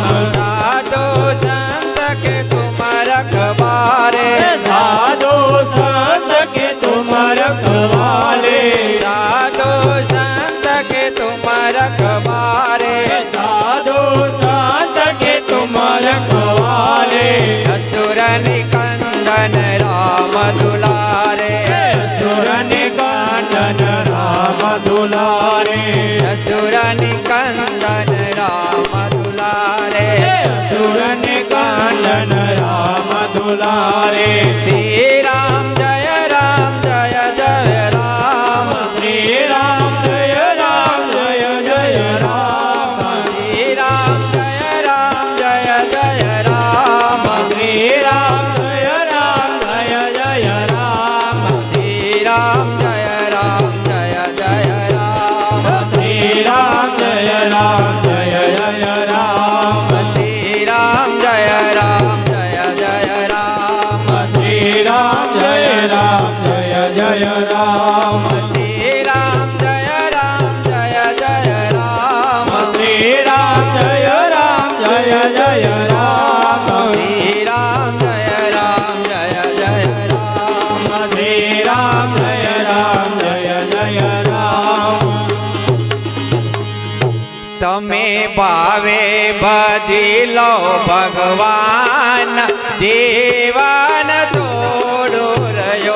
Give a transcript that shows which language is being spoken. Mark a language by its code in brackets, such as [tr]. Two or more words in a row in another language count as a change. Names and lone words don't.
[hi] साधु संत के तुम रखवारे साधु संत के तुम रखवाले साधु संत के तुम रखवारे साधु संत के तुम रखवाले असुर निकंदन राम दुलारे सुर निकंदन राम दुलारे असुर निकंदन राम दुलारे सुर निकंदन राम दुलारे श्री राम जय राम जय जय राम श्री राम जय राम जय जय राम श्री राम जय राम जय जय राम श्री राम जय राम जय जय राम श्री राम जय राम जय जय राम श्री राम जय राम जय जय राम श्री राम जय राम जय जय राम श्री राम जय राम जय जय राम श्री राम जय राम जय जय राम श्री राम जय राम जय जय राम श्री राम जय राम जय जय राम श्री राम जय राम जय जय राम [gu] તમે ભાવે બધી લો ભગવાન જીવન થોડું રહ્યો